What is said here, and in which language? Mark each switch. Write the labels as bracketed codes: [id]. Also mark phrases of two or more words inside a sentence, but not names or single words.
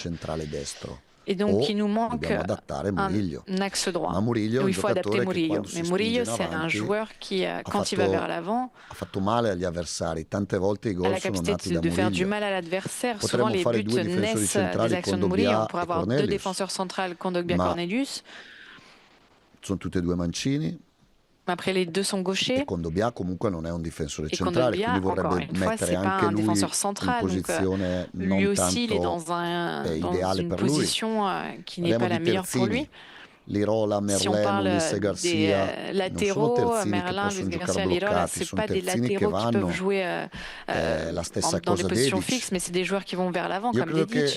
[fr] Et donc, il nous manque un axe droit où il faut adapter Murillo. Mais Murillo, c'est un joueur qui, quand il va vers l'avant, a la capacité de faire du mal à l'adversaire. Souvent, les buts naissent des actions de Murillo. On pourrait avoir 2 défenseurs centrales, Kondogbia-Cornelius. [it] Sono tutti e 2 mancini. [fr] Après, les 2 sont gauchers. [it] Et Kondogbia comunque non è un difensore centrale, quindi vorrebbe mettere anche lui in posizione [fr] lui aussi, il est dans une position qui n'est pas la meilleure pour lui. Lirola, Merlin, Luis Garcia, latéraux, Merlin, Luis Garcia, Lirola, c'est pas des latéraux qui peuvent jouer dans des positions fixes, mais c'est des joueurs qui vont vers l'avant, comme Dedic.